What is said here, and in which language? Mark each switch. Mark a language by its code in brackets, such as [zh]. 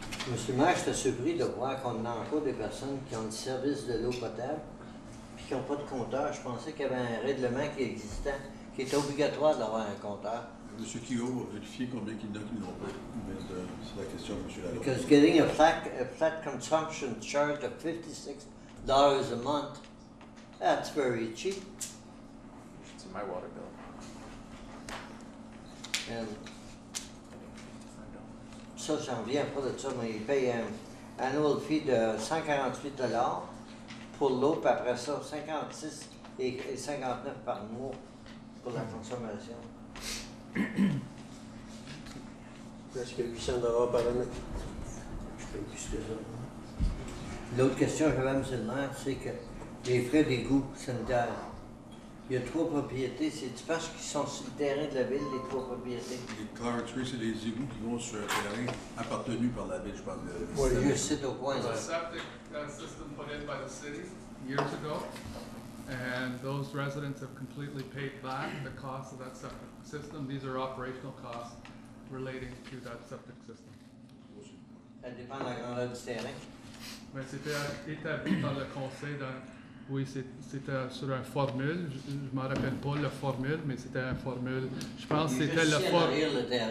[fr] Monsieur le maire, j'étais surpris de voir qu'on a encore des personnes qui ont le service de l'eau potable puis qui n'ont pas de compteur. Je pensais qu'il y avait un règlement qui existait, qui était obligatoire d'avoir un compteur. Monsieur Kio va vérifier combien il y en a qui n'ont pas. C'est la question, monsieur Lalonde. [en] Because getting a flat consumption charge of $56 a month, that's very cheap. It's my water bill. [fr] And ça, j'en reviens pas de ça, mais ils payent un [en] annual fee [fr] de 148 $ pour l'eau, puis après ça, 56 et 59 par mois pour la consommation. Presque 800 $ par année. Je paye plus que ça. L'autre question que j'avais, monsieur le maire, c'est que les frais d'égout sanitaire. Il y a 3 propriétés. C'est-tu parce qu'ils sont sur le terrain de la ville, les 3 propriétés? Les Clarence-Rockland, c'est les égouts qui vont sur un terrain appartenu par la ville, je pense. Oui, juste c'est au coin. [en] It's a septic system put in by the city years ago, and those residents have completely paid back the cost of that septic system. These are operational costs relating to that septic system. [fr] Ça dépend de la grandeur du terrain. Mais c'était établi par le conseil oui, c'était sur une formule. Je ne me rappelle pas la formule, mais c'était une formule. Je pense que c'était la formule.